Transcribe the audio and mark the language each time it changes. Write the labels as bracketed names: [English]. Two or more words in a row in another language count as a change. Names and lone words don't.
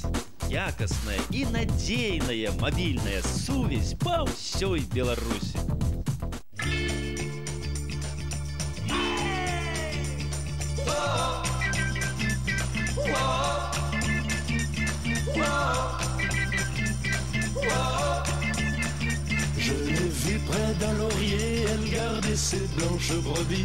[Belarusian] Якостная и надежная мобильная сувязь по всей Беларуси. [French] Je l'ai vue près d'un laurier, elle gardait ses blanches brebis.